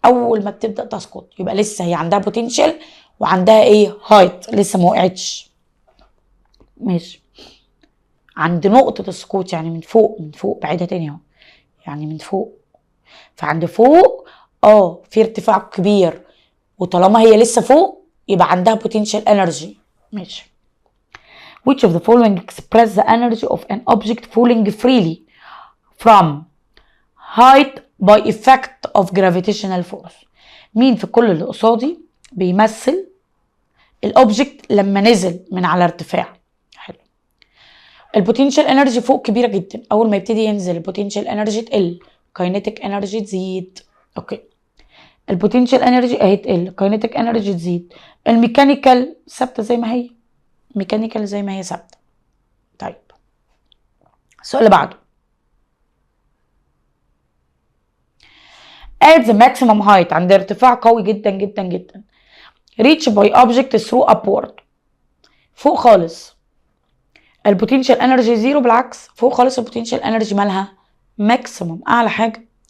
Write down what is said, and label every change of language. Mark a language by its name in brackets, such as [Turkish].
[Arabic] اول ما بتبدأ تسقط يبقى لسه هي عندها بوتنشال وعندها ايه؟ هايت، لسه ما وقعتش. ماشي. عند نقطة السقوط يعني من فوق بعيدة تاني اهو، يعني من فوق. فعند فوق في ارتفاع كبير، وطالما هي لسه فوق يبقى عندها potential energy. ماشي. [English] which of the following express the energy of an object falling freely from height by effect of gravitational force؟ [Arabic] مين في كل اللي قصادي بيمثل الاوبجكت لما نزل من على ارتفاع؟ [English] حلو. [Arabic] البوتنشال انرجي فوق كبيره جدا، اول ما يبتدي ينزل البوتنشال انرجي تقل، كاينيتيك انرجي تزيد. اوكي. البوتنشال انرجي اهي تقل، الكاينيتيك انرجي تزيد، الميكانيكال ثابته زي ما هي، ميكانيكال زي ما هي ثابته. طيب السؤال اللي بعده [English] at the maximum height، [Arabic] عند ارتفاع قوي جدا جدا جدا، [English] reach by object through upward، [Arabic] فوق خالص البوتنشال انرجي زيرو، بالعكس فوق خالص البوتنشال انرجي مالها ماكسيموم، اعلى حاجه.